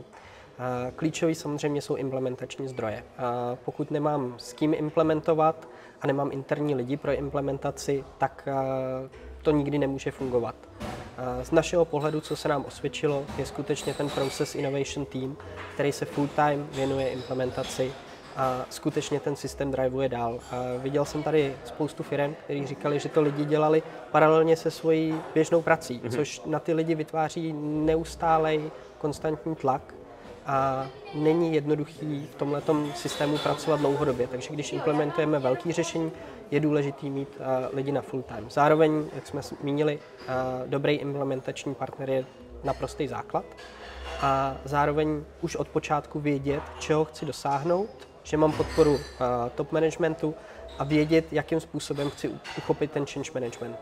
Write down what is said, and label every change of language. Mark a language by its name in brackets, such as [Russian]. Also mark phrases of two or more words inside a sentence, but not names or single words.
[Czech] Klíčový samozřejmě jsou implementační zdroje. Pokud nemám s kým implementovat a nemám interní lidi pro implementaci, tak to nikdy nemůže fungovat. Z našeho pohledu, co se nám osvědčilo, je skutečně ten [English] Process Innovation Team, [Czech] který se [English] full time [Czech] věnuje implementaci a skutečně ten systém driveuje dál. Viděl jsem tady spoustu firem, kteří říkali, že to lidi dělali paralelně se svojí běžnou prací, což na ty lidi vytváří neustálej konstantní tlak a není jednoduchý v tomhletom systému pracovat dlouhodobě. Takže když implementujeme velké řešení, je důležité mít lidi na [English] full time. [Czech] Zároveň, jak jsme zmínili, dobrý implementační partner je naprostý základ a zároveň už od počátku vědět, čeho chci dosáhnout, že mám podporu top managementu a vědět, jakým způsobem chci uchopit ten [English] change management.